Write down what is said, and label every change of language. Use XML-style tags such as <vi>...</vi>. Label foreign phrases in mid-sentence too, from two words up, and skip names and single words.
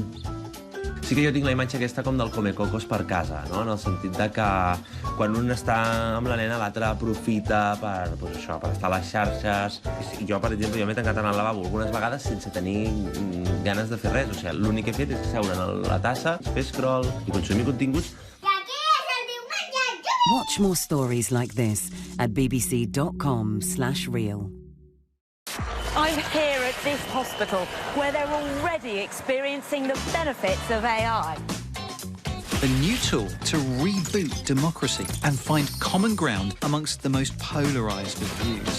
<ca>Sí que jo tinc la imatge aquesta com del Comecocos per casa, no? En el sentit de que quan un està amb la nena, l'altre aprofita per estar a les xarxes. Jo, per exemple, m'he tancat en el lavabo algunes vegades sense tenir ganes de fer res. O sigui, l'únic que he fet és seure en la tassa, fer scroll i consumir continguts.</ca> <en>Watch more stories like this at bbc.com/real. I'm here at this hospital where they're already experiencing the benefits of AI. A new tool to reboot democracy and find common ground amongst the most polarised of views.</en>